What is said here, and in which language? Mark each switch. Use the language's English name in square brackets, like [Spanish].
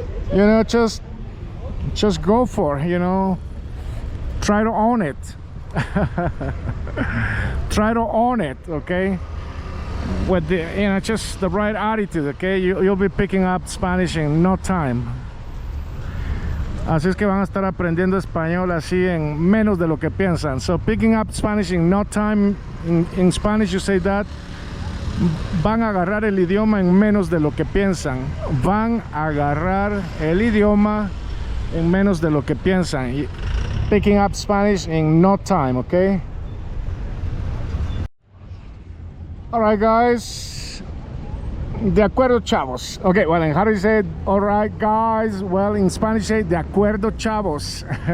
[English] You know, just go for it, you know. Try to own it. Try to own it, okay? With the, you know, just the right attitude, okay? You'll be picking up Spanish in no time. [Spanish] Así es que van a estar aprendiendo español así en menos de lo que piensan. [English] So picking up Spanish in no time, in Spanish you say that. [Spanish] Van a agarrar el idioma en menos de lo que piensan. Van a agarrar el idioma en menos de lo que piensan. [English] Picking up Spanish in no time, okay? Alright, guys. [Spanish] De acuerdo, chavos. [English] Okay, well, and how do you say it? Alright, guys. Well, in Spanish, say [Spanish] de acuerdo, chavos.